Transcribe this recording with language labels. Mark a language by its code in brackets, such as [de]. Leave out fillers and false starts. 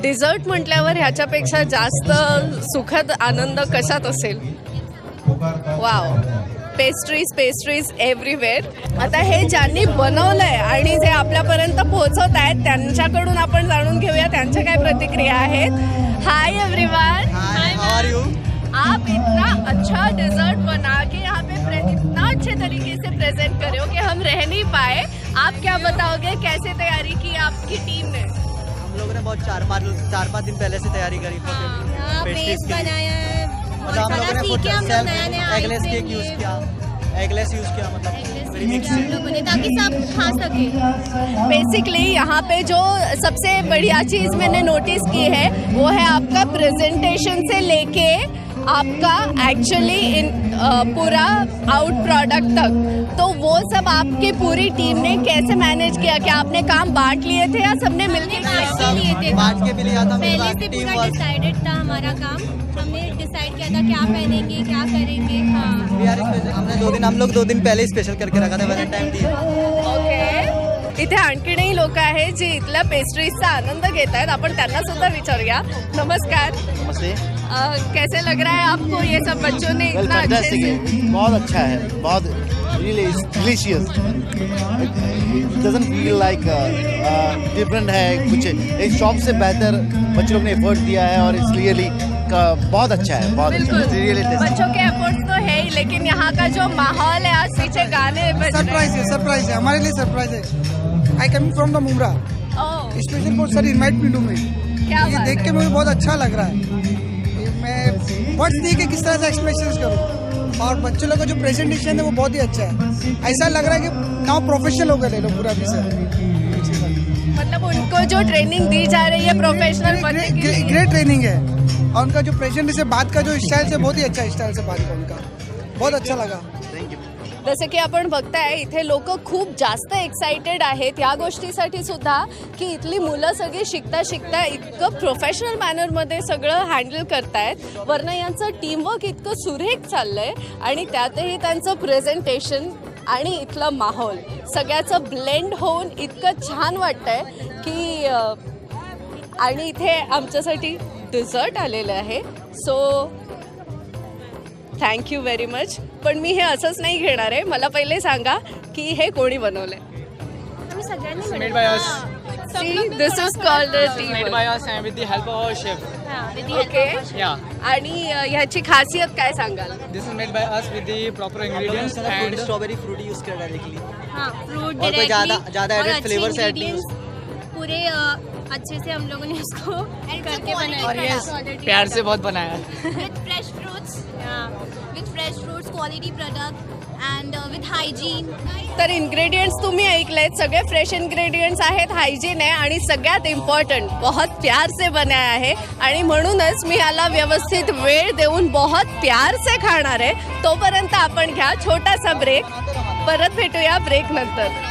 [mr] Dessert म्हटल्यावर ह्याच्यापेक्षा जास्त सुखद आनंद कशात असेल? [en] Wow, pastries everywhere. [mr] आता हे ज्यांनी बनवलंय आणि जे आपल्यापर्यंत पोहोचवत आहेत त्यांच्याकडून आपण जाणून घेऊया त्यांच्या काय प्रतिक्रिया आहेत. [en] Hi everyone, how are you? [hi] आप इतना अच्छा डिजर्ट बना के यहाँ पे इतना अच्छे तरीके से प्रेजेंट करे हो कि हम रह नहीं पाए. आप क्या बताओगे, कैसे तैयारी की आपकी टीम ने? हम लोगों ने बहुत 4-5 दिन पहले से तैयारी करी. बेस बनाया है, मतलब हम लोगों ने सीखे, हम लोग नया एगलेस केक यूज किया, एगलेस यूज किया, मतलब हम लोगों ने, ताकि सब खा सके. बेसिकली यहाँ पे जो सबसे बढ़िया चीज़ मैंने नोटिस की है वो है आपका प्रेजेंटेशन से लेके आपका एक्चुअली इन पूरा आउट प्रोडक्ट तक. तो वो सब आपकी पूरी टीम ने कैसे मैनेज किया? क्या आपने काम बांट लिए थे या सबने मिलकर लिए थे? बांट के भी लिया था. पहले से पूरा डिसाइडेड था हमारा काम. हमने डिसाइड किया था क्या पहनेंगे, क्या करेंगे. हमने हम लोग 2 दिन पहले ही स्पेशल करके रखा था, वैलेंटाइन डे. ओके. [mr] इथे आणखीनही लोक आहेत जे इथल्या पेस्ट्रीजचा आनंद घेत आहेत. आपण त्यांना सुद्धा विचारूया. नमस्कार. [hi] नमस्ते. कैसे लग रहा है आपको ये सब बच्चों ने इतना अच्छे से? बहुत अच्छा है, बहुत [en] really delicious. It doesn't feel like different [hi] है कुछ. एक शॉप से बेहतर बच्चों लोग ने एफर्ट दिया है और [en] it's really [hi] बहुत अच्छा है. बहुत बच्चों के एफर्ट्स तो है ही, लेकिन यहाँ का जो माहौल है, आज पीछे गाने बज रहे हैं. सरप्राइज है हमारे लिए, सरप्राइज है. [en] I coming from the Mumbra. Special for sir invite me to me. [hi] ये देख के मुझे बहुत अच्छा लग रहा है. मैं वर्ड्स दिए कि किस तरह से एक्सप्रेशन करूँ. और बच्चों लोग का जो प्रेजेंटेशन है वो बहुत ही अच्छा है. ऐसा लग रहा है कि नाउ प्रोफेशनल हो गए लोग पूरा भी सर. मतलब उनको जो ट्रेनिंग दी जा रही है प्रोफेशनल बनने की, ग्रेट ट्रेनिंग है. और उनका जो प्रेजेंटेशन बात का जो स्टाइल से बहुत ही अच्छा स्टाइल से बात का उनका बहुत अच्छा लगा. [mr] जसं की आपण बघताय इथे लोक खूप जास्त एक्साइटेड आहेत या गोष्टीसाठी सुद्धा की इथली मुलं सगळी शिकता शिकता इतकं प्रोफेशनल मॅनरमध्ये सगळं हँडल करतायत. वरनं यांचं टीमवर्क इतकं सुरेख चाललंय आणि त्यातही त्यांचं प्रेझेंटेशन आणि इथलं माहोल सगळ्याचं ब्लेंड होऊन इतकं छान वाटतंय की. आणि इथे आमच्यासाठी डिझर्ट आलेलं आहे. [en] So thank you very much. [mr] पण मी हे असंच नाही घेणार आहे. मला पहिले सांगा की हे कोणी बनवलंय? आम्ही सगळ्यांनी [en] Made by us. This is called a team. Made by us and with the help of our chef. Okay. Yeah. [mr] आणि ह्याची खासियत काय सांगाल? [en] This is made by us with the proper ingredients and [hi] strawberry fruit use किया directly. हाँ, fruit और कोई ज़्यादा एडेड फ्लेवर्स ऐड नहीं. पूरे अच्छे से हम लोगों ने उसको करके बनाया. और ये प्यार से बहुत बनाया है. [en] With fresh fruits, with fresh fresh fruits, quality product and with hygiene. [mr] तर इन्ग्रेडियंट्स तुम्ही ऐकलेत, सगळे फ्रेश इन्ग्रेडियंट्स आहेत, हायजीन आहे आणि सगळ्यात इम्पॉर्टंट [hi] बहुत प्यार से [mr] बनाया आहे आणि म्हणूनच मी याला व्यवस्थित वेळ देऊन बहुत प्यार से खाणार आहे. तोपर्यंत आपण घ्या छोटासा ब्रेक, परत भेटूया ब्रेक नंतर.